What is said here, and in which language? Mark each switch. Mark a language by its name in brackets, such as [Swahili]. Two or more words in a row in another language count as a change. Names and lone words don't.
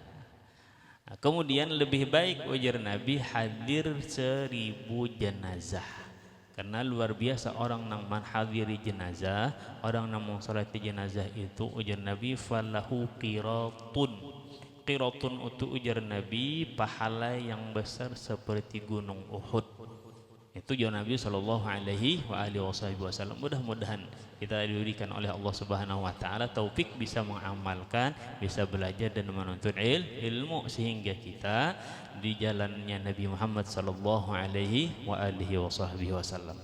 [Indonesian] Nah, kemudian lebih baik ujar Nabi hadir 1000 jenazah, karena luar biasa orang nang menghadiri jenazah, orang nang mensolati jenazah itu ujar Nabi [Arabic] فله قيراط [Indonesian] itu ujar Nabi pahala yang besar seperti gunung Uhud. Itu jawab Nabi [Arabic] صلى الله عليه وسلم. [Indonesian] Mudah-mudahan kita diberikan oleh Allah [Arabic] سبحانه وتعالى [Indonesian] taufik bisa mengamalkan, bisa belajar dan menuntut ilmu, sehingga kita di jalannya Nabi Muhammad [Arabic] صلى الله عليه وسلم.